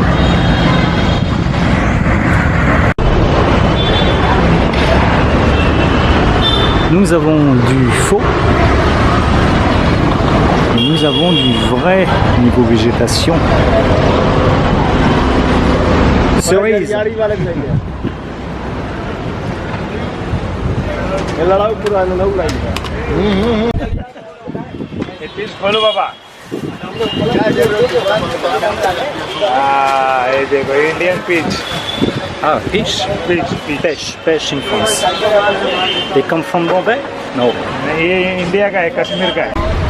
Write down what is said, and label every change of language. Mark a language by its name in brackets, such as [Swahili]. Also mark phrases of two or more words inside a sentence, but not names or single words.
[French] Nous avons du faux. Nous avons du vrai niveau végétation. Cerise. [Hindi] बोलो बाबा। हाँ ये देखो [English] Indian peach. Ah, peach? Pêche in France. They come from Bombay? No. [Hindi] ये इंडिया का है, कश्मीर का है।